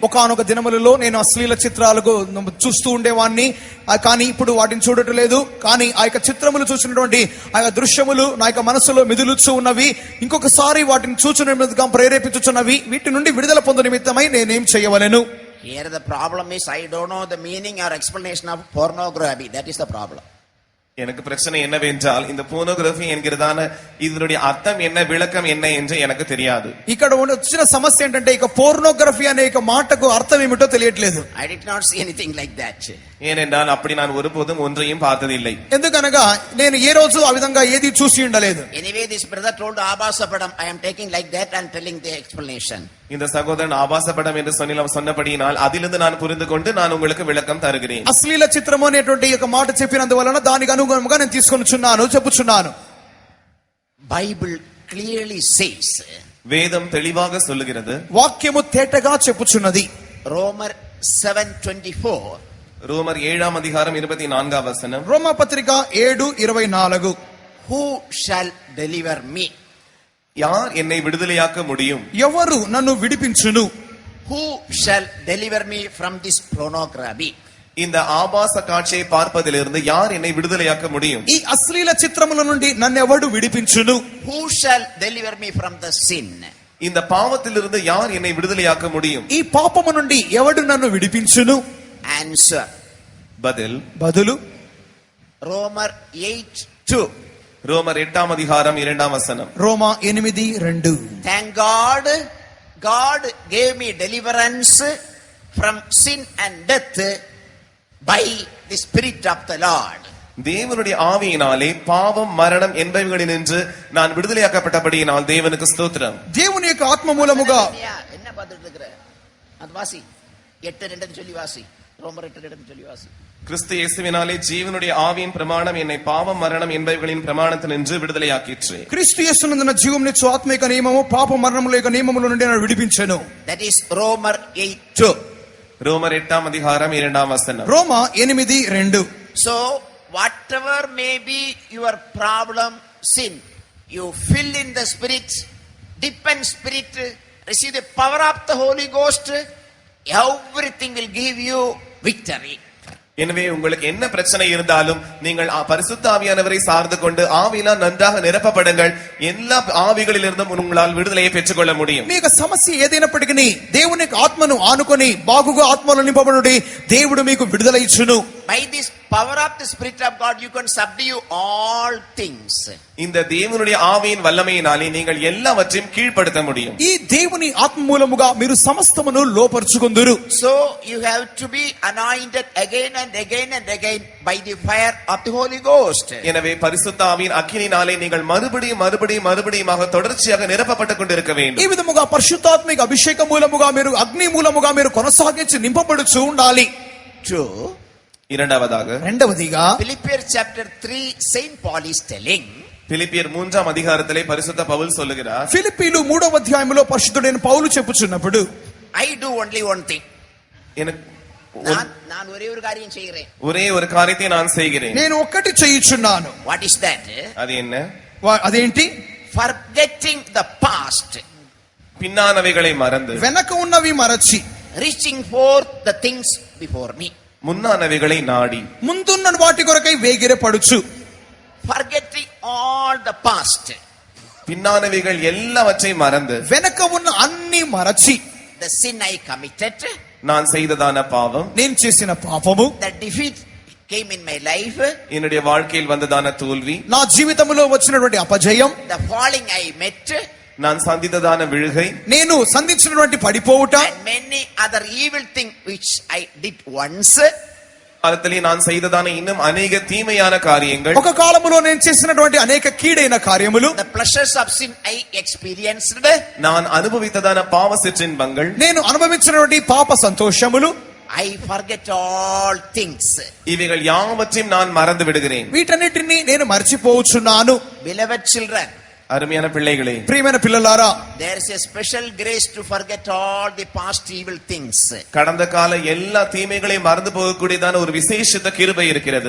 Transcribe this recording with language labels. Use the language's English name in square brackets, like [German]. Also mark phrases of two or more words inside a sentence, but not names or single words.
[Telugu] ఒకానొక దినములలో నేను అశ్లీల చిత్రాలకు చూస్తూ ఉండేవాడిని, కానీ ఇప్పుడు వాటిని చూడటం లేదు. కానీ ఆ యొక్క చిత్రములు చూసినటువంటి ఆ యొక్క దృశ్యములు నా యొక్క మనసులో మిదులుచూ ఉన్నవి, ఇంకొకసారి వాటిని చూచున్నట్టుగా ప్రేరేపించుచున్నవి. వీటి నుండి విడుదల పొందు నిమిత్తమై నేనేం చేయవలెను? [English] Here the problem is I don't know the meaning or explanation of pornography. That is the problem. [Tamil] எனக்கு பிரச்சனை என்னவென்றால் இந்த போனோகிராஃபி என்கிறதான இதனுடைய அர்த்தம் என்ன, விளக்கம் என்ன என்று எனக்கு தெரியாது. [Telugu] ఇక్కడ వచ్చిన సమస్య ఏంటంటే ఇక పోర్నోగ్రఫీ అనే ఒక మాటకు అర్థం ఏమిటో తెలియట్లేదు. [English] I did not see anything like that. [Tamil] ஏனென்றால் அப்படி நான் ஒருபோதும் ஒன்றையும் பார்த்ததில்லை. [Telugu] ఎందుకనగా నేను ఏ రోజు ఆ విధంగా ఏది చూసి ఉండలేదు. [English] Anyway, this brother told ఆభాసపడం. I am taking like that and telling the explanation. [Tamil] இந்த சகோதரன் ஆபாசப்படம் என்று சொன்னபடியினால் அதிலிருந்து நான் புரிந்து கொண்டு நான் உங்களுக்கு விளக்கம் தருகிறேன். [Telugu] అశ్లీల చిత్రము అనేటువంటి ఒక మాట చెప్పినందువలన దానికి అనుగుణంగా నేను చెప్పుచున్నాను. [English] Bible clearly says, [Tamil] வேதம் தெளிவாக சொல்லுகிறது, [Telugu] వాక్యము తేటగా చెప్పుచున్నది. [English] Romer 7:24, [Tamil] ரோமர் 7ஆம் அதிகாரம் 24ஆம் வசனம். [Telugu] రోమా పత్రిక 7:24, [English] who shall deliver me? [Tamil] யார் என்னை விடுதலையாக்க முடியும்? [Telugu] ఎవరు నన్ను విడిపించును? [English] Who shall deliver me from this pornography? [Tamil] இந்த ஆபாச காட்சியை பார்ப்பதிலிருந்து யார் என்னை விடுதலையாக்க முடியும்? [Telugu] ఈ అశ్లీల చిత్రముల నుండి నన్ను ఎవడు విడిపించును? [English] Who shall deliver me from the sin? [Tamil] இந்த பாவத்திலிருந்து யார் என்னை விடுதலையாக்க முடியும்? [Telugu] ఈ పాపము నుండి ఎవడు నన్ను విడిపించును? [English] Answer. [Telugu] బదులు [English] Romer 8:2. [Tamil] ரோமர் 8ஆம் அதிகாரம் 2ஆம் வசனம். [Telugu] రోమా 8:2. [English] Thank God, God gave me deliverance from sin and death by the Spirit of the Lord. [Tamil] தேவனுடைய ஆவியினாலே பாவம் மரணம் என்பவைகளினின்று நான் விடுதலையாக்கப்பட்டபடியினால் தேவனுக்கு ஸ்தோத்திரம். [Telugu] దేవుని యొక్క ఆత్మ మూలముగా [Tamil] என்ன பார்த்துட்டு இருக்கற? அது வாசி. 8:2 சொல்லி வாசி. ரோமர் 8:2 சொல்லி வாசி. கிறிஸ்து இயேசுவினாலே ஜீவனுடைய ஆவியின் பிரமாணம் என்னை பாவம் மரணம் என்பவைகளின் பிரமாணத்தினின்று விடுதலையாக்கிற்று. [Telugu] క్రీస్తు యేసునందున జీవమునిచ్చు ఆత్మ యొక్క నియమము పాప మరణముల యొక్క నియమముల నుండి నన్ను విడిపించెను. [English] That is Romer 8:2. [Tamil] ரோமர் 8ஆம் அதிகாரம் 2ஆம் வசனம். [Telugu] రోమా 8:2. [English] So whatever may be your problem, sin, you fill in the Spirit, dip in Spirit, receive the power of the Holy Ghost, everything will give you victory. [Tamil] எனவே உங்களுக்கு என்ன பிரச்சனை இருந்தாலும் நீங்கள் பரிசுத்த ஆவியானவரை சார்ந்து கொண்டு ஆவியினால் நன்றாக நிரப்பப்படுங்கள். எல்லா ஆவிகளிலிருந்தும் உங்களால் விடுதலையை பெற்றுக்கொள்ள முடியும். [Telugu] మీ యొక్క సమస్య ఏదైనప్పటికీ దేవుని యొక్క ఆత్మను ఆనుకొని బాగుగా ఆత్మలో నింపబడుడి, దేవుడు మీకు విడుదల ఇచ్చును. [English] By this power of the Spirit of God you can subdue all things. [Tamil] இந்த தேவனுடைய ஆவியின் வல்லமையினாலே நீங்கள் எல்லாவற்றையும் கீழ்ப்படுத்த முடியும். [Telugu] ఈ దేవుని ఆత్మ మూలముగా మీరు సమస్తమును లోపర్చుకొందురు. [English] So you have to be anointed again and again and again by the fire of the Holy Ghost. [Tamil] எனவே பரிசுத்த ஆவியின் அக்கினியினாலே நீங்கள் மறுபடியும் தொடர்ச்சியாக நிரப்பப்பட்டுக் கொண்டிருக்க வேண்டும். [Telugu] ఈ విధముగా పరిశుద్ధాత్మిక అభిషేక మూలముగా మీరు అగ్ని మూలముగా మీరు కొనసాగించి నింపబడుచు ఉండాలి. [Tamil] இரண்டாவதிగా [English] Philippians chapter 3 Saint Paul is telling, [Tamil] பிலிப்பியர் 3ஆம் அதிகாரத்திலே பரிசுத்த பவுல் சொல்லுகிறார், [Telugu] ఫిలిప్పీలు 3వ అధ్యాయములో పరిశుద్ధుడైన పౌలు చెప్పుచున్నప్పుడు, [English] I do only one thing. [Tamil] நான் ஒரே ஒரு காரியம் செய்கிறேன். ஒரே ஒரு காரியத்தை நான் செய்கிறேன். [Telugu] నేను ఒక్కటి చేయుచున్నాను. [English] What is that? [Tamil] அது என்ன? [Telugu] అదేంటి? [English] Forgetting the past. [Tamil] பின்னானவைகளை மறந்து [Telugu] వెనక ఉన్నవి మరచి [English] reaching forth the things before me. [Tamil] முன்னானவைகளை நாடி [Telugu] ముందున్న వాటి కొరకై వేగిరపడుచు. [English] Forgetting all the past. [Tamil] பின்னானவைகள் எல்லாவற்றையும் மறந்து [Telugu] వెనక ఉన్న అన్ని మరచి [English] the sin I committed, [Tamil] நான் செய்ததான பாவம், [Telugu] నేను చేసిన పాపము, [English] the defeat came in my life, [Tamil] என்னுடைய வாழ்க்கையில் வந்ததான தோல்வி, [Telugu] నా జీవితంలో వచ్చినటువంటి అపజయం, [English] the falling I met, [Tamil] நான் சந்தித்ததான விழுகை, [Telugu] నేను సంధించినటువంటి పడిపోవుట, [English] and many other evil things which I did once. [Tamil] காலத்திலே நான் செய்ததான இன்னும் அநேக தீமையான காரியங்கள், [Telugu] ఒక కాలములో నేను చేసినటువంటి అనేక కీడైన కార్యములు, [English] The pleasures of sin I experienced. [Tamil] நான் అనుభవిத்ததான பாவ சிற்றின்பங்கள், [Telugu] నేను అనుభవించినటువంటి పాప సంతోషములు, [English] I forget all things. [Tamil] இவைகள் யாவற்றையும் நான் மறந்து விடுகிறேன். [Telugu] వీటన్నిటిని నేను మర్చిపోవచ్చున్నాను. [English] Beloved children, [Tamil] அருமையான பிள்ளைகளே, [Telugu] ప్రియమైన పిల్లలారా, [English] there is a special grace to forget all the past evil things. [Tamil] கடந்த கால எல்லா தீமைகளையும் மறந்து போகக்கூடியதான ஒரு விசேஷித்த கிருபை இருக்கிறது.